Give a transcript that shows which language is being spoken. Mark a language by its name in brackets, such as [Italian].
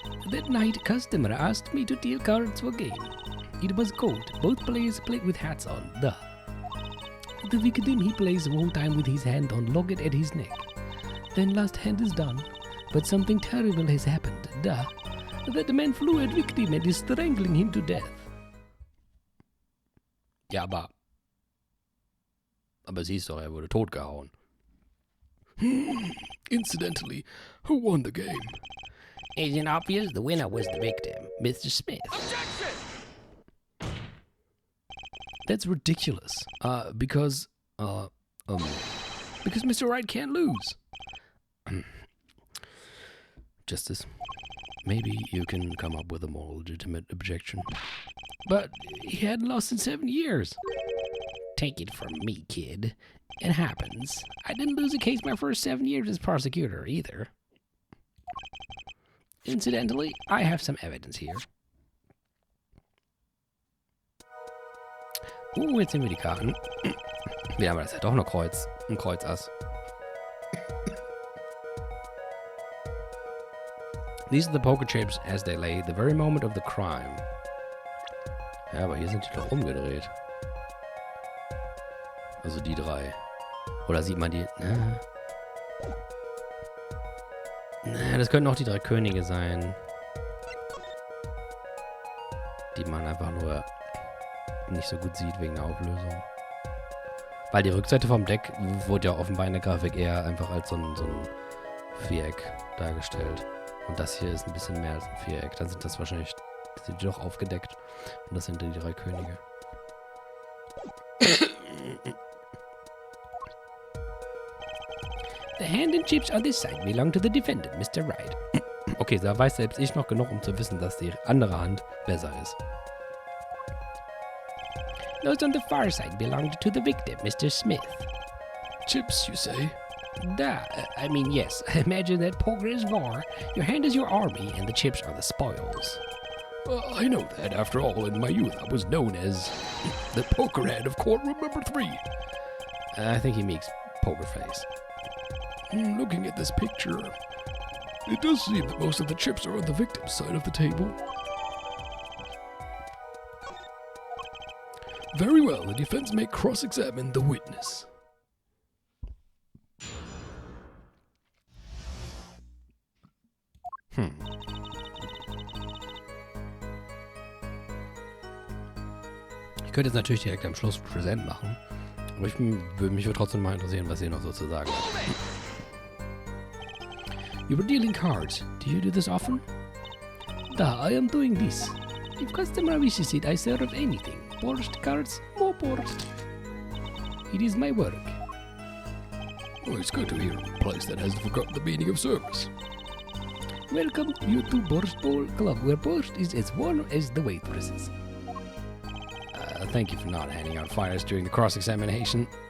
[English] That night, customer asked me to deal cards for game. It was cold. Both players played with hats on. The victim, he plays the whole time with his hand on locket at his neck. Then last hand is done, but something terrible has happened. That man flew at victim and is strangling him to death. [German] Ja, aber siehst doch, er wurde totgehauen. [English] Incidentally, who won the game? Isn't obvious? The winner was the victim, Mr. Smith. Objection! That's ridiculous. Because Mr. Wright can't lose. Justice, maybe you can come up with a more legitimate objection. But he hadn't lost in 7 years. Take it from me, kid. It happens. I didn't lose a case my first 7 years as prosecutor, either. Incidentally, I have some evidence here. [German] Jetzt sehen wir die Karten. Ja, aber das ist ja doch ein Kreuzass. [English] These are the poker chips as they lay the very moment of the crime. [German] Ja, aber hier sind die doch umgedreht. Also die drei. Oder sieht man die... das könnten auch die drei Könige sein. Die man einfach nur nicht so gut sieht wegen der Auflösung. Weil die Rückseite vom Deck wurde ja offenbar in der Grafik eher einfach als so ein Viereck dargestellt. Und das hier ist ein bisschen mehr als ein Viereck. Dann sind das wahrscheinlich, sind die doch aufgedeckt. Und das sind die drei Könige. [English] The hand and chips on this side belong to the defendant, Mr. Wright. [German] Okay, da weiß selbst ich noch genug, um zu wissen, dass die andere Hand besser ist. [English] Those on the far side belonged to the victim, Mr. Smith. Chips, you say? I mean, yes. Imagine that poker is war. Your hand is your army, and the chips are the spoils. I know that. After all, in my youth, I was known as the poker hand of courtroom number 3. I think he makes poker face. Looking at this picture, it does seem that most of the chips are on the victim's side of the table. Very well, the defense may cross-examine the witness. [German] Ich könnte jetzt natürlich direkt am Schluss präsent machen, aber mich würde trotzdem mal interessieren, was ihr noch so zu sagen habt. [English] You were dealing cards. Do you do this often? I am doing this. If customer wishes it, I serve anything. Borscht cards, more borscht. It is my work. Oh, it's good to hear a place that hasn't forgotten the meaning of service. Welcome you to Borscht Bowl Club, where borscht is as warm as the waitresses. Thank you for not handing out fires during the cross-examination.